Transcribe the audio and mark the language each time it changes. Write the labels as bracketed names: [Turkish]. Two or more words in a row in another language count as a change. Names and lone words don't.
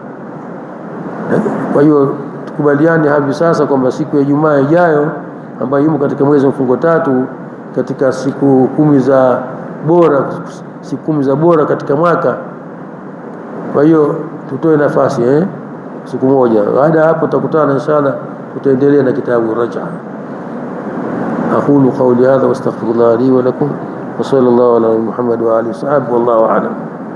[Swahili] Kwa hiyo tukubaliane hivi sasa kwamba siku ya Ijumaa ijayo ambayo yumo katika mwezi wa mfungo 3 katika siku 10 za bora, siku 10 za bora katika mwaka. Kwa hiyo tutoe nafasi siku moja. Baada ya hapo tutakutana inshallah, tutaendelea na kitabu Raj'a. [Arabic] أقول قولي هذا واستغفر الله لي ولكم وصلى الله على محمد وآله وصحبه والله أعلم.